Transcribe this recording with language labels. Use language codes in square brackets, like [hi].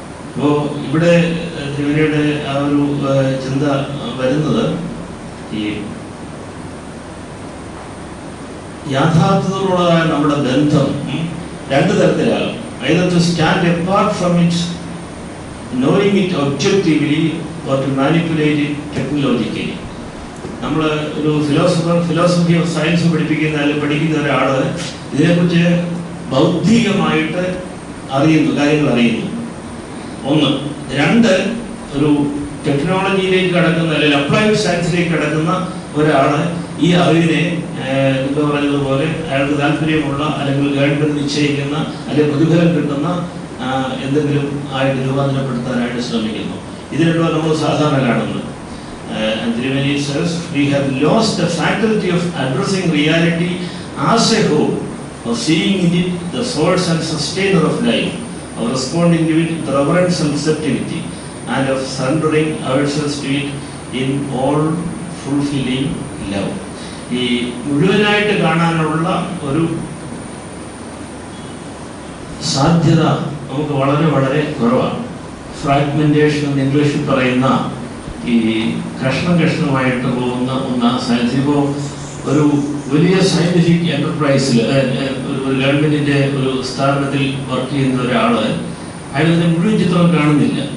[ml] അപ്പോൾ ഇവിടെ തിരുമേനിയുടെ ആ ഒരു ചിന്ത വരുന്നത് ഈ യാഥാർത്ഥ്യത്തോടുള്ളതായ നമ്മുടെ ബന്ധം രണ്ട് തരത്തിലാകും. [en] either to stand apart from it, knowing it objectively, or to manipulate it technologically. [ml] നമ്മൾ ഒരു ഫിലോസഫി ഓഫ് സയൻസ് പഠിക്കുന്ന ഒരാൾ ഇതിനെക്കുറിച്ച് ബൗദ്ധികമായിട്ട് കാര്യങ്ങൾ അറിയുന്നു. ഒന്ന്. രണ്ട്, ഒരു ടെക്നോളജിയിലേക്ക് കടക്കുന്ന അല്ലെങ്കിൽ അപ്ലൈഡ് സയൻസിലേക്ക് കടക്കുന്ന ഒരാൾ ഈ അറിവിനെ എന്താ പറയുന്നതുപോലെ അയാൾക്ക് താല്പര്യമുള്ള അല്ലെങ്കിൽ ഗവൺമെന്റ് നിശ്ചയിക്കുന്ന അല്ലെങ്കിൽ പ്രതിഫലം കിട്ടുന്ന എന്തെങ്കിലും ആയിട്ട് രൂപാന്തരപ്പെടുത്താനായിട്ട് ശ്രമിക്കുന്നു. ഇത് രണ്ടും നമ്മൾ സാധാരണ കാണുന്നത്. [en] Triveni says, we have lost the faculty of addressing reality as a whole, of seeing in it the source and sustainer of life, of responding to it with reverence and receptivity, and of surrendering ourselves to it in all fulfilling love. [ml] ഈ മുഴുവനായിട്ട് കാണാനുള്ള ഒരു സാധ്യത നമുക്ക് വളരെ വളരെ കുറവാണ്. Fragmentation എന്ന് ഇംഗ്ലീഷിൽ പറയുന്ന ഈ കഷ്ണമായിട്ട് പോകുന്ന ഒന്നാണ് സയൻസ്. ഇപ്പോൾ ഒരു വലിയ സയന്റിഫിക് എന്റർപ്രൈസിൽ ഒരു ഗവൺമെന്റിന്റെ ഒരു സ്ഥാപനത്തിൽ വർക്ക് ചെയ്യുന്ന ഒരാൾ അയാളതിന്റെ മുഴുവൻ ചിത്രം കാണുന്നില്ല.